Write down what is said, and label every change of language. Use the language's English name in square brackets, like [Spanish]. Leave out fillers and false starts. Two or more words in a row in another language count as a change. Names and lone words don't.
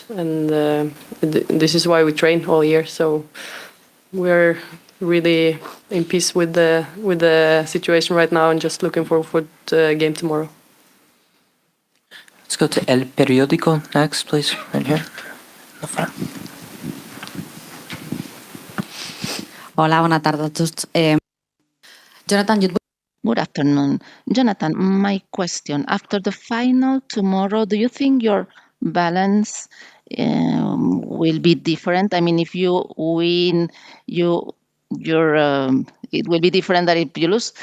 [English] And this is why we train all year. So we're really in peace with the situation right now, and just looking forward for the game tomorrow. Let's go to El Periódico next, please, right here. In the front. [Catalan] Hola, bona tarda a tots. Jonathan, [English] Good afternoon. Jonathan, my question. After the final tomorrow, do you think your balance will be different? I mean, if you win, it will be different than if you lose?